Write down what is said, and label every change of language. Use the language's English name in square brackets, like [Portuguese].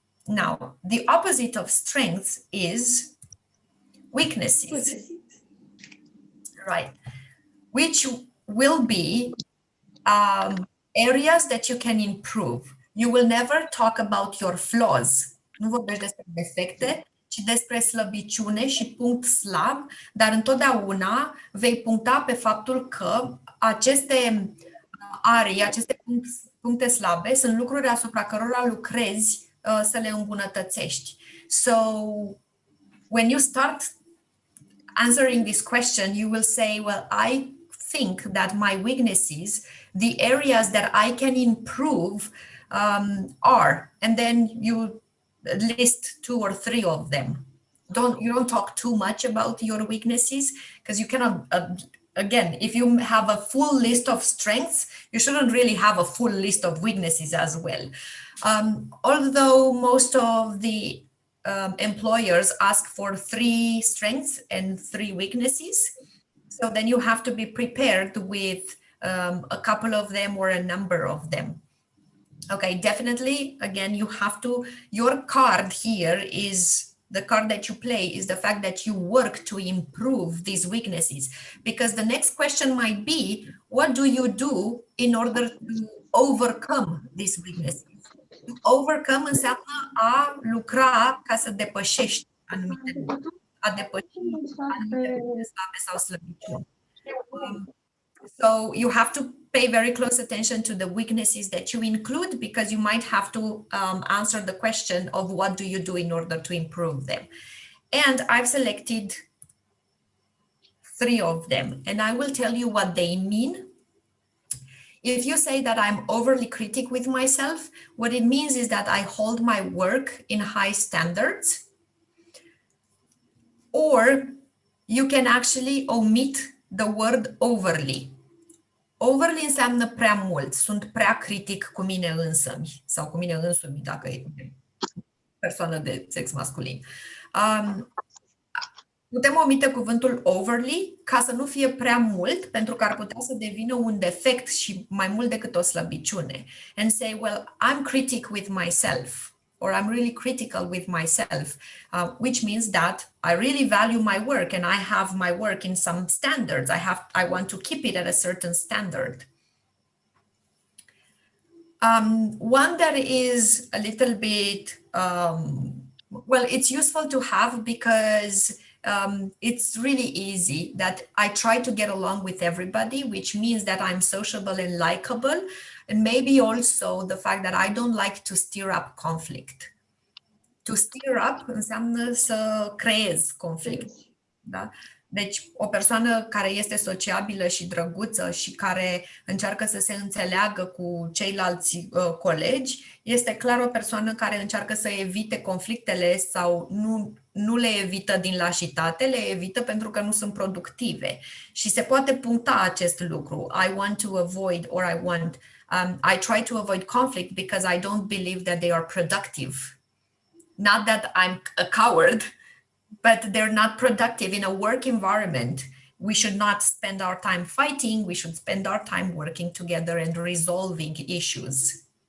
[English] Now, the opposite of strengths is weaknesses, right? Which will be areas that you can improve. You will never talk about your flaws. [Romanian] Nu vorbești despre defecte, ci despre slăbiciune și punct slab, dar întotdeauna vei puncta pe faptul că aceste arii, aceste puncte slabe sunt lucruri asupra cărora lucrezi să le îmbunătățești. [English] So when you start answering this question, you will say, well, I think that my weaknesses, the areas that I can improve are, and then you list 2 or 3 of them. You don't talk too much about your weaknesses, because you cannot, again, if you have a full list of strengths, you shouldn't really have a full list of weaknesses as well. Although most of the employers ask for 3 strengths and 3 weaknesses, so then you have to be prepared with a couple of them or a number of them. Okay, definitely, again, your card here is, the card that you play is the fact that you work to improve these weaknesses, because the next question might be, what do you do in order to overcome these weaknesses? [Romanian] Overcome înseamnă a lucra ca să depășești anumite lucruri, a depăși anumite puncte slabe sau slăbiciuni. [English] So you have to pay very close attention to the weaknesses that you include, because you might have to answer the question of what do you do in order to improve them. And I've selected 3 of them, and I will tell you what they mean. If you say that I'm overly critical with myself, what it means is that I hold my work in high standards, or you can actually omit the word overly. [Romanian] Overly înseamnă prea mult, sunt prea critic cu mine însămi sau cu mine însumi, dacă e persoană de sex masculin. Putem omite cuvântul overly ca să nu fie prea mult, pentru că ar putea să devină un defect și mai mult decât o slăbiciune. [English] And say, well, I'm critic with myself, or I'm really critical with myself, which means that I really value my work and I have my work in some standards. I want to keep it at a certain standard. One that is a little bit, well, it's useful to have because it's really easy that I try to get along with everybody, which means that I'm sociable and likable. And maybe also the fact that I don't like to stir up conflict. To stir up [Romanian] înseamnă să creez conflict. Da? Deci, o persoană care este sociabilă și drăguță și care încearcă să se înțeleagă cu ceilalți colegi, este clar o persoană care încearcă să evite conflictele sau nu le evită din lașitate, le evită pentru că nu sunt productive. Și se poate puncta acest lucru. [English] I want to avoid, or I try to avoid conflict because I don't believe that they are productive. Not that I'm a coward, but they're not productive in a work environment. We should not spend our time fighting. We should spend our time working together and resolving issues.